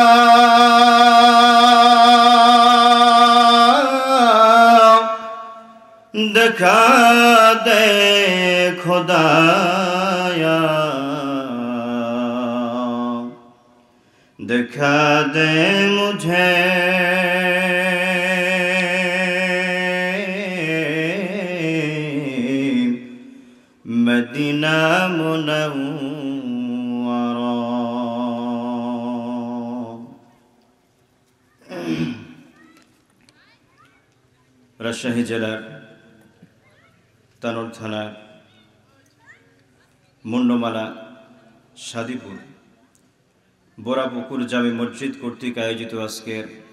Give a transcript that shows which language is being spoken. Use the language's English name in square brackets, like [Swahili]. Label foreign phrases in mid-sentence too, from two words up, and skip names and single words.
[Urdu] دکھا دے خدایا دکھا دے مجھے مدینہ منورہ. [Bangla] রাজশাহী জেলার তানোর থানার মুন্ডমালা সাদিপুর বোরাপুকুর জামে মসজিদ কর্তৃক আয়োজিত আজকের